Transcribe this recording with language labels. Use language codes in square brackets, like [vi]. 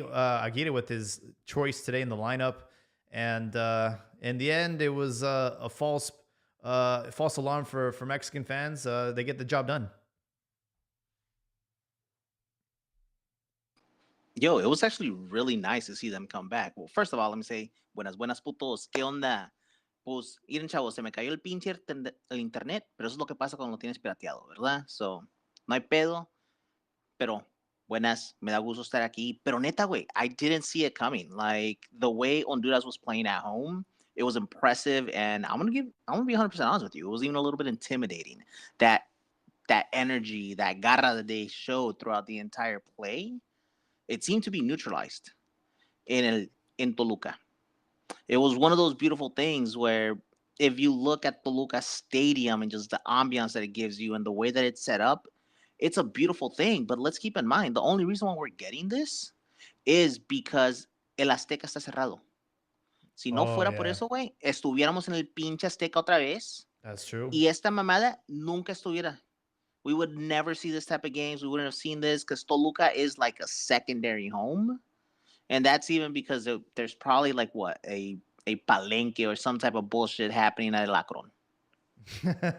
[en] Aguirre with his choice today in the lineup. And in the end, it was a false alarm for Mexican fans. They get the job done. Yo, it was actually really nice to see them come back. Well, first of all, let me say, [es] buenas, buenas, putos. ¿Qué onda? Pues, miren, chavos, se me cayó el pinche el internet, pero eso es lo que pasa cuando lo tienes pirateado, ¿verdad? So, no hay pedo, pero buenas, me da gusto estar aquí. Pero neta, güey, [en] I didn't see it coming. Like, the way Honduras was playing at home, it was impressive, and I'm gonna be 100% honest with you. It was even a little bit intimidating. That energy, that garra that they showed throughout the entire play, it seemed to be neutralized in Toluca. It was one of those beautiful things where if you look at Toluca Stadium and just the ambiance that it gives you and the way that it's set up, it's a beautiful thing. But let's keep in mind, the only reason why we're getting this is because [es] el Azteca está cerrado. Si no fuera por eso, güey, estuviéramos en el pinche Azteca otra vez. [en] That's true. [es] Y esta mamada nunca estuviera. [en] We would never see this type of games. We wouldn't have seen this because Toluca is like a secondary home. And that's even because there's probably like what, a palenque or some type of bullshit happening at El Acron.